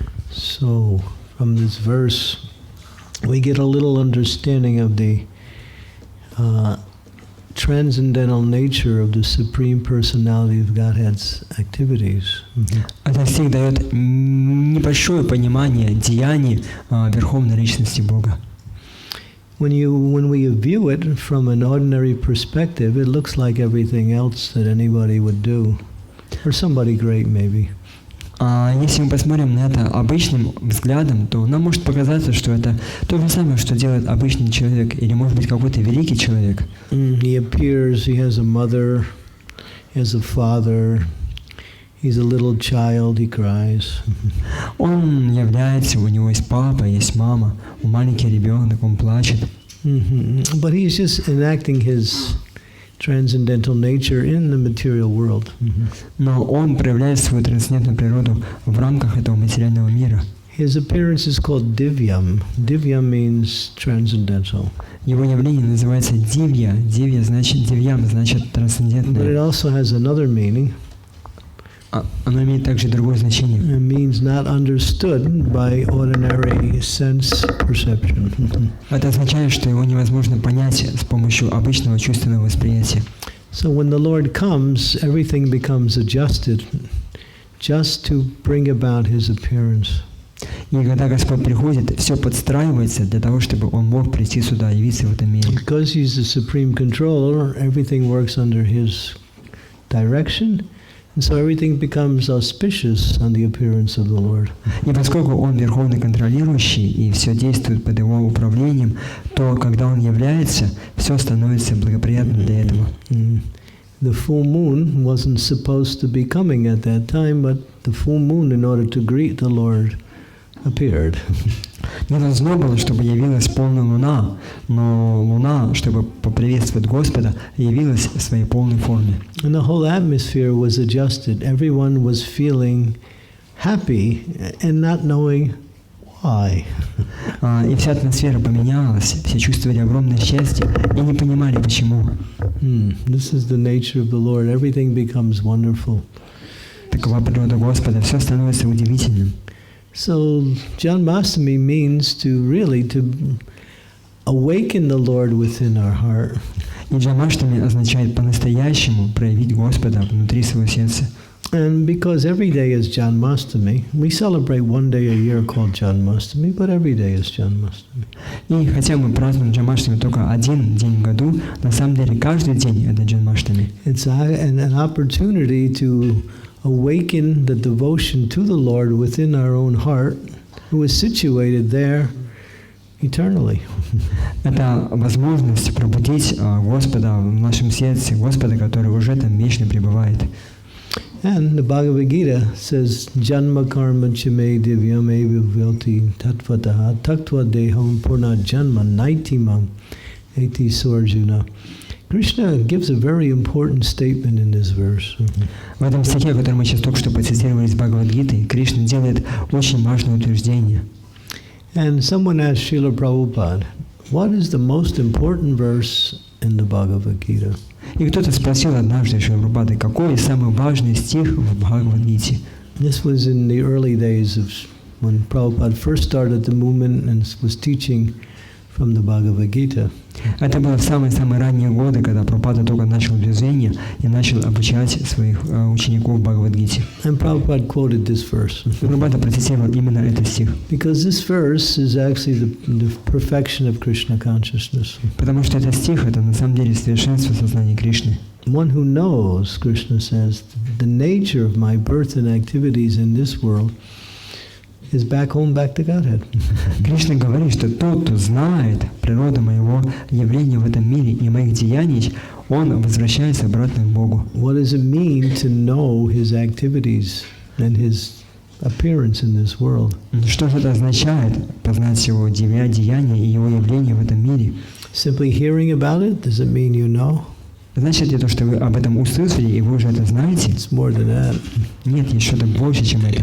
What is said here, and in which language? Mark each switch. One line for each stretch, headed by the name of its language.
English: So from this verse, we get a little understanding of the transcendental nature of the Supreme Personality of Godhead's activities.
Russian: Этот стих дает небольшое понимание деяний Верховной Личности Бога.
English: When we view it from an ordinary perspective, it looks like everything else that anybody would do, or somebody great maybe.
Russian: Если мы посмотрим на это обычным взглядом, то нам может показаться, что это то же самое, что делает обычный человек, или может быть какой-то великий человек.
English: He appears, he has a mother, he has a father, he's a little child, he cries.
Russian: Он является, у него есть папа, есть мама, он маленький ребенок, он плачет.
English: But he's just enacting his transcendental nature in the material world.
Russian: Но он проявляет свою трансцендентную природу в рамках этого материального мира.
English: His appearance is called divyam. Divyam means transcendental.
Russian: Его явление называется дивья. Дивья значит дивьям, значит
English: But it
Russian: трансцендентное.
English: also has another meaning.
Russian: Оно имеет также другое значение.
English: It means not understood by ordinary sense perception.
Russian: Это означает, что его невозможно понять с помощью обычного чувственного восприятия.
English: So when the Lord comes, everything becomes adjusted just to bring about His appearance.
Russian: И когда Господь приходит, все подстраивается для того, чтобы Он мог прийти сюда, явиться в этом мире.
English: Because He's the supreme controller, everything works under His direction. And so everything becomes auspicious on the appearance of the Lord.
Russian: И поскольку Он верховный контролирующий, и все действует под Его управлением, то, когда Он является, все становится благоприятным для этого.
English: The full moon wasn't supposed to be coming at that time, but the full moon, in order to greet the Lord, appeared.
Russian: Не должно было, чтобы явилась полная луна, но луна, чтобы поприветствовать Господа, явилась в своей полной форме.
English: And the whole atmosphere was adjusted. Everyone was feeling happy and not knowing why.
Russian: И вся атмосфера поменялась, все чувствовали огромное счастье и не понимали, почему.
English: This is the nature of the Lord. Everything becomes wonderful.
Russian: Такова природа Господа, все становится удивительным.
English: So Janmastami means to awaken the Lord within our heart.
Russian: И Джанмаштами означает по-настоящему проявить Господа внутри своего сердца.
English: And because every day is Janmastami, we celebrate one day a year called Janmastami, but every day is Janmastami.
Russian: И хотя мы празднуем Джанмаштами только один день в году, на самом деле каждый день это Джанмаштами.
English: It's an opportunity to awaken the devotion to the Lord within our own heart, who is situated there eternally.
Russian: Это возможность пробудить Господа в нашем сердце, Господа, который уже там вечно пребывает.
English: And the Bhagavad Gita says,
Sanskrit: Janma karma chime divyam eva vilti tatvataha taktva deham purna janma naitimam eti sorjuna.
English: Krishna gives a very important statement in this verse.
Russian: В этом стихе, который мы сейчас только что процитировали из Бхагавад-гиты, Кришна делает очень важное утверждение.
English: And someone asked Srila Prabhupada, what is the most important verse in the Bhagavad Gita?
Russian: И кто-то спросил однажды Шрила Прабхупады, какой самый важный стих в Бхагавад-гите?
English: This was in the early days of when Prabhupada first started the movement and was teaching from the Bhagavad Gita.
Russian: Это было в самые-самые ранние годы, когда Прабхупада только начал движение и начал обучать своих учеников Бхагавад-гите.
English: And Prabhupada quoted this verse.
Russian: Прабхупада процитировал именно этот стих.
English: Because this verse is actually the perfection of Krishna consciousness.
Russian: Потому что этот стих — это на самом деле совершенство сознания Кришны.
English: One who knows, Krishna says, the nature of my birth and activities in this world is back home, back to Godhead.
Russian: Кришна говорит, что тот, кто знает природу моего явления в этом мире и моих деяний, он возвращается обратно к Богу.
English: What does it mean to know His activities and His appearance in this world.
Russian: Что же это означает, познать его деяния и его явления в этом мире?
English: Simply hearing about it, does it mean you know?
Russian: Значит ли то, что вы об этом услышали, и вы уже это знаете?
English: It's more than that.
Russian: Нет, есть что-то больше, чем это.